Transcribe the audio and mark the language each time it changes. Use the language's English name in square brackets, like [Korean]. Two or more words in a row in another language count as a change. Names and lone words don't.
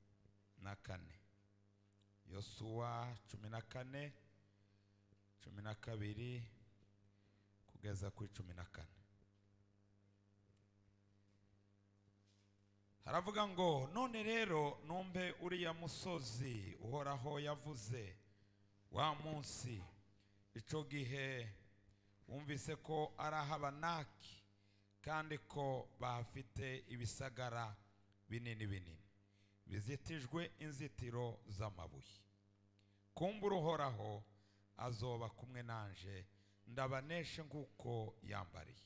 [Rundi] Yosuwa 14 12 kugeza ku 14. Haravuga ngo none rero numbe uriya musozi uhoraho yavuze wa munsi ico gihe wumvise ko arahabanaki kandi ko bafite ibisagara binini binini bizitijwe inzitiro z'amabuye. Kumbura uhoraho azoba kumwe nanje ndabaneshe nguko yambariye.